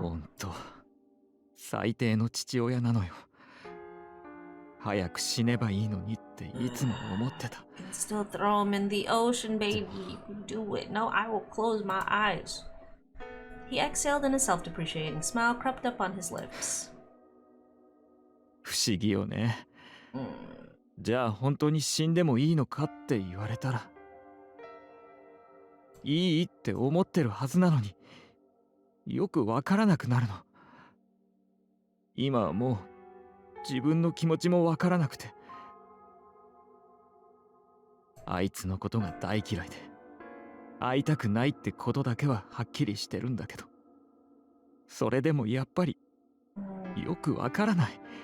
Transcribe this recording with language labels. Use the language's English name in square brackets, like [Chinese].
[Japanese] 本当、最低の父親なのよ。早く死ねばいいのにっていつも思ってた。 [English] You can still throw him in the ocean, baby. You can do it. No, I will close my eyes. He exhaled and a self-depreciating smile crept up on his lips. [Japanese] 不思議よね。じゃあ本当に死んでもいいのかって言われたら、いいって思ってるはずなのに、よくわからなくなるの。今はもう自分の気持ちもわからなくて、あいつのことが大嫌いで会いたくないってことだけははっきりしてるんだけど、それでもやっぱりよくわからない。